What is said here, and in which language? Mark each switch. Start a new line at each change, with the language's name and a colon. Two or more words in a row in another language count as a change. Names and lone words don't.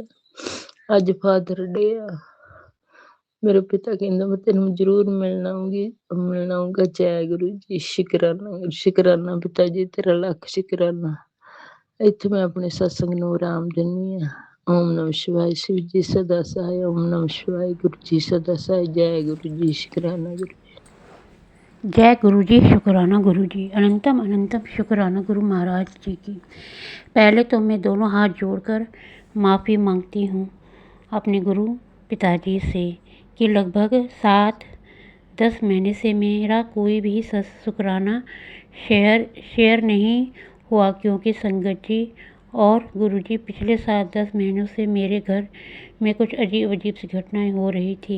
Punjabi: ਅੱਜ
English: Father Day
Punjabi: ਆ। ਮੇਰੇ ਪਿਤਾ ਕਹਿੰਦਾ ਮੈਂ ਤੈਨੂੰ ਜ਼ਰੂਰ ਮਿਲਣ ਆਊਂਗਾ। ਜੈ ਗੁਰੂ ਜੀ, ਸ਼ੁਕਰਾਨਾ ਪਿਤਾ ਜੀ, ਤੇਰਾ ਲੱਖ ਸ਼ੁਕਰਾਨਾ। ਇੱਥੇ ਮੈਂ ਆਪਣੇ ਸਤਸੰਗ ਨੂੰ ਆਰਾਮ ਦਿੰਦੀ ਹਾਂ।
Hindi: ਓਮ ਨਮः शिवाय, शिव जी सदा सहाय। ओम नमः शिवाय, गुरु जी सदा सहाय। जय गुरु जी, शुकराना गुरु जी। जय गुरु जी, शुक्राना गुरु जी, अनंतम अनंतम शुक्राना गुरु महाराज जी की। पहले तो मैं दोनों हाथ जोड़कर माफ़ी मांगती हूँ अपने गुरु पिताजी से कि लगभग 7-10 महीने से मेरा कोई भी शुक्राना शेयर नहीं हुआ, क्योंकि संगत जी और गुरु जी पिछले 7-10 महीनों से मेरे घर में कुछ अजीब सी घटनाएं हो रही थी।